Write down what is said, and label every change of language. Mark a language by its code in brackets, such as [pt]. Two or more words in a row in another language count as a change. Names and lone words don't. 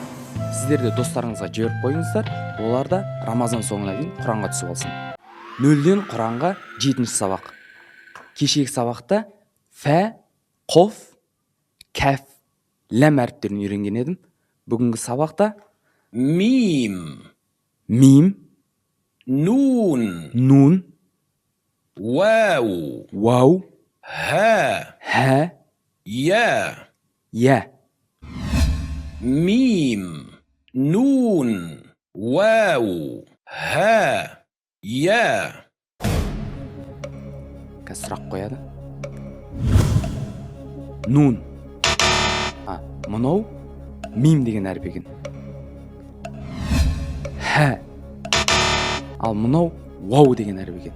[kk] Сіздер де достарыңызға жіберіп қойыңыздар. Олар да Рамазан соңына дейін Құранға түсіп алсын. 0-ден Құранға 7-ші сабақ. Кешегі сабақта фә, қоф, кәф, ләм әріптерін үйренген едім. Бүгінгі сабақта ميم мим, نون нун, واو вау, ها хә, يا. я. [ar] ميم نون واو ها يا. [kk] Қазір сұрақ қояды. Нун. Мынау мим деген әріп екен. Хә. Ал мынау вау деген әріп екен.